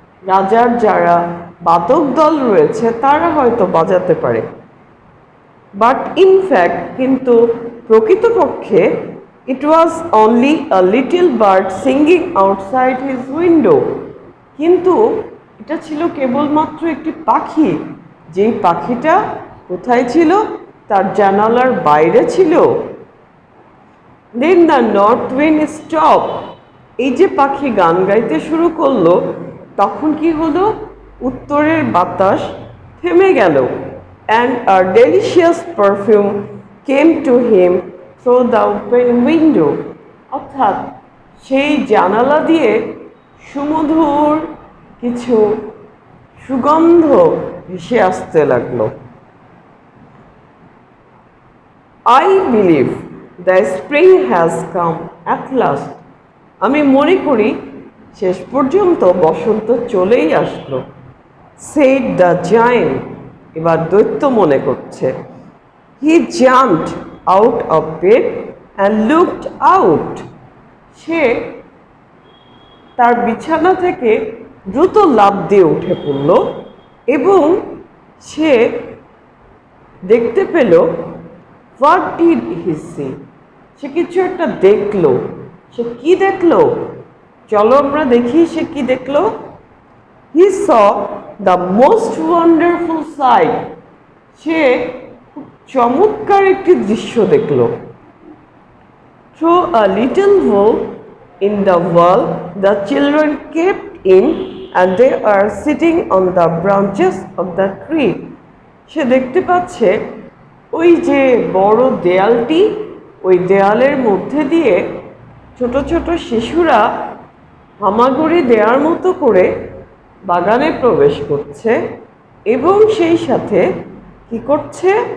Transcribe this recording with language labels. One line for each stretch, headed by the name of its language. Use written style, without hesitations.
Bangla: রাজার যারা বাদক দল রয়েছে তারা হয়তো বাজাতে পারে।
English: but in fact,
Bangla: কিন্তু প্রকৃতপক্ষে
English: it was only a little bird singing outside his window.
Bangla: কিন্তু এটা ছিল কেবলমাত্র একটি পাখি, যেই পাখিটা কোথায় ছিল? তার জানালার বাইরে ছিল।
English: Then the north wind stopped.
Bangla: এই যে পাখি গান গাইতে শুরু করলো, তখন কি হলো? উত্তরের বাতাস থেমে গেল।
English: And a delicious perfume came to him through the open window.
Bangla: অর্থাৎ সেই জানালা দিয়ে সুমধুর কিছু সুগন্ধ ভেসে আসতে লাগলো।
English: I believe the spring has come at last.
Bangla: আমি মনে করি শেষ পর্যন্ত বসন্ত চলেই আসলো।
English: said the giant.
Bangla: এবার দৈত্য মনে করছে।
English: He jumped out of bed and looked out.
Bangla: সে তার বিছানা থেকে দ্রুত লাফ দিয়ে উঠে পড়ল এবং সে দেখতে পেল,
English: what did he see?
Bangla: সে কিছু একটা দেখলো। সে কি দেখলো? চলো আমরা দেখি সে কি দেখলো।
English: He saw the most wonderful sight.
Bangla: সে খুব চমৎকার একটি দৃশ্য দেখলো।
English: Through a little hole in the wall, the children kept in and they are sitting on the branches of the tree.
Bangla: সে দেখতে পাচ্ছে ওই যে বড় দেয়ালটি, ওই দেয়ালের মধ্যে দিয়ে ছোট ছোট শিশুরা হামাগুড়ি দেওয়ার মতো করে বাগানে প্রবেশ করছে এবং সেই সাথে কি করছে,